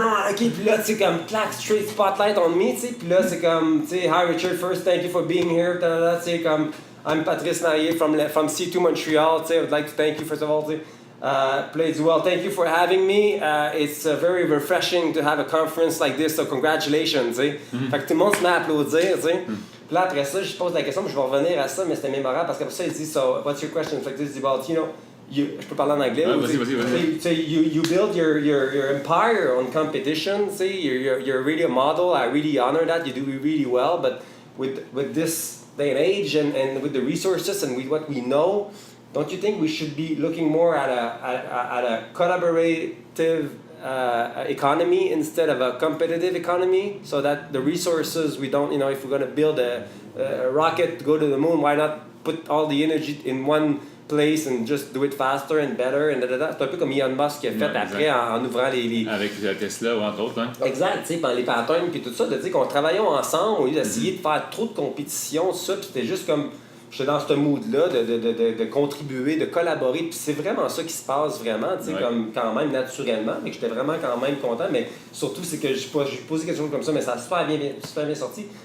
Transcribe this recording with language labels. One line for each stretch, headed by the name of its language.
French: OK, puis là, tu sais, comme clack,
English: straight spotlight on me,
French: tu sais. Puis là, c'est comme, tu sais,
English: hi Richard, first, thank you for being here. Tu sais, comme, I'm Patrice Marier from C2 Montreal,
French: tu sais,
English: I would like to thank you, first of all, tu sais.
French: Puis là, il dit,
English: well, thank you for having me. It's very refreshing to have a conference like this, so congratulations,
French: tu sais. Fait que tout le monde se met à applaudir, tu sais. Puis là, après ça, je pose la question, je vais revenir à ça, mais c'était mémorable parce qu'après ça, il dit,
English: so, what's your question?
French: Fait que il dit,
English: well, you know,
French: je peux parler en anglais. Vas-y.
English: You build your empire on competition,
French: tu sais,
English: you're really a model, I really honor that, you do really well, but with this day and age and with the resources and with what we know, don't you think we should be looking more at a collaborative economy instead of a competitive economy, so that the resources we don't, you know, if we're going to build a rocket to go to the moon, why not put all the energy in one place and just do it faster and better and
French: C'est un peu comme Elon Musk qui a fait après en ouvrant les... Avec Tesla ou entre autres, hein? Exact, tu sais, les patterns puis tout ça, de dire qu'on travaillait ensemble au lieu d'essayer de faire trop de compétition, tout ça, puis c'était juste comme... J'étais dans ce mood-là de contribuer, de collaborer, puis c'est vraiment ça qui se passe vraiment, tu sais, comme quand même naturellement, mais que j'étais vraiment quand même content, mais surtout c'est que j'ai posé quelque chose comme ça, mais ça a super bien sorti.